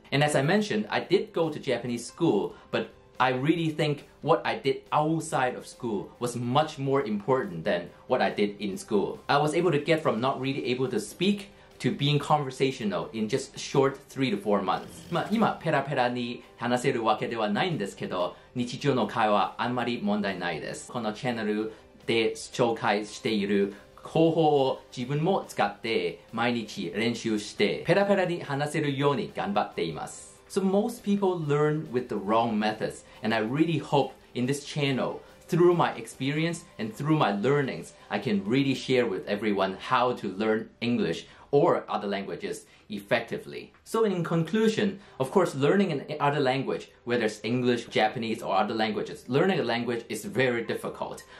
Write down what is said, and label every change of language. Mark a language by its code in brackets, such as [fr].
[en] And as I mentioned, I did go to Japanese school, but I really think what I did outside of school was much more important than what I did in school. I was able to get from not really able to speak to being conversational in just short 3 to 4 months. [ja] 今ペラペラに話せるわけではないんですけど、日常の会話あんまり問題ないです。このチャンネルで紹介している方法を自分も使って毎日練習してペラペラに話せるように頑張っています。 [en] So most people learn with the wrong methods, and I really hope in this channel, through my experience and through my learnings, I can really share with everyone how to learn English or other languages effectively. So in conclusion, of course, learning an other language, whether it's English, Japanese, or other languages, learning a language is very difficult.